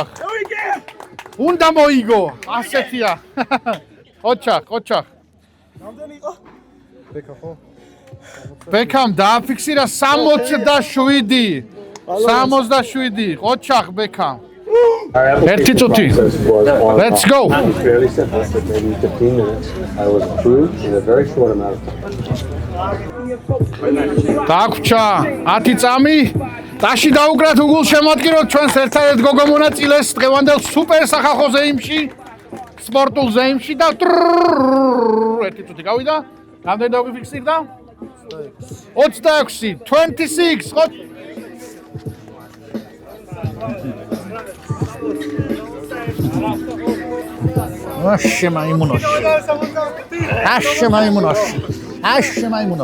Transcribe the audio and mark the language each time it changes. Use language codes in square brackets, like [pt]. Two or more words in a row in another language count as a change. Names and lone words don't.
[ka] უნდა მოიგო, ასეთია. ოჩახ. რამდენი იყო? ბექა ხო? ბექამ დააფიქსირა 67. 67. ყოჩახ ბექამ. 1 წუთი. [en] Let's go. Fairly simple, but maybe 15 minutes. I was approved in a very short amount of time. [ka] დაგვრჩა 10 წამი. დაში დაუკრათ უგულშემატკივროთ ჩვენს ერთადერთ გოგო მონაწილეს დღევანდელ სუპერ სახალხო ზეიმში, სპორტულ ზეიმში და 1 წუთი გავიდა. რამდენი დაგვიფიქსირდა? 26, 26. აშე მაიმუნო.